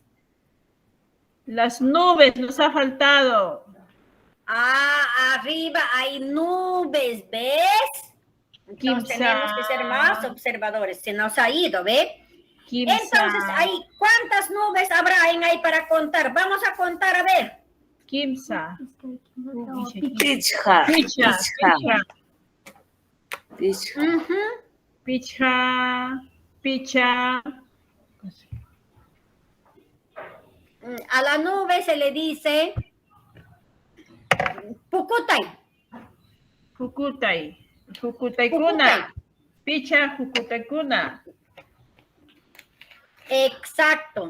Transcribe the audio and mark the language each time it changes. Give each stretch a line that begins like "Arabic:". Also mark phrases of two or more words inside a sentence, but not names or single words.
Spanish: Las nubes nos ha faltado. Arriba hay nubes, ¿ves? Entonces tenemos que ser más observadores. Se nos ha ido, ¿ve? Entonces, ¿cuántas nubes habrá ahí para contar? Vamos a contar, a ver.
Quechua: Kimsa. Pichha. Picha.
Spanish: A la nube se le dice Pukutay.
Quechua: Jukutaykuna. Picha Jukutaykuna.
Spanish: Exacto.